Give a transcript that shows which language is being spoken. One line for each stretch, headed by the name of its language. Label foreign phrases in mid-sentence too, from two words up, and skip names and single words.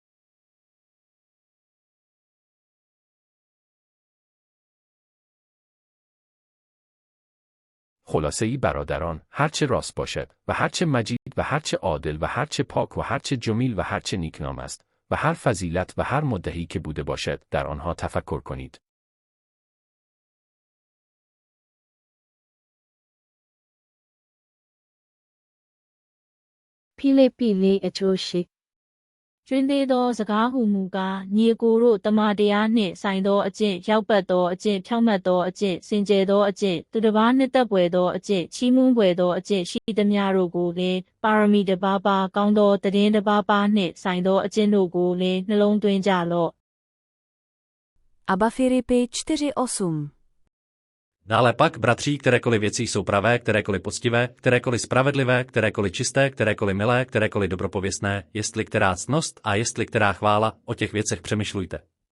Persian: خلاصه‌ای برادران، هرچه راست باشد و هرچه مجید و هرچه عادل و هرچه پاک و هرچه جمیل و هرچه نیکنام است و هر فضیلت و هر مدحی که بوده باشد در آنها تفکر کنید.
Burmese: Philippi 4:8 ကျွင်းသေးသောစကားဟူမူကားညီအကိုတို့တမန်တရားနှင့်ဆိုင်သောအကျင့်ရောက်ပတ်သောအကျင့်ဖြောင့်မတ်သောအကျင့်စင်ကြယ်သောအကျင့်သူတစ်ပါးနှစ်သက်ပွေသောအကျင့်ချီးမွမ်းပွေသောအကျင့်ရှိသမျှတို့ကိုလည်းပါရမီတစ်ပါးပါးကောင်းသောတည်င်းတစ်ပါးပါးနှင့်ဆိုင်သောအကျင့်တို့ကိုလည်းနှလုံးသွင်းကြလော့ Aba Filipi 4:8.
Czech: Dále pak, bratří, kterékoliv věci jsou pravé, kterékoliv poctivé, kterékoliv spravedlivé, kterékoliv čisté, kterékoliv milé, kterékoliv dobropověstné, jestli která ctnost a jestli která chvála, o těch věcech přemýšlujte.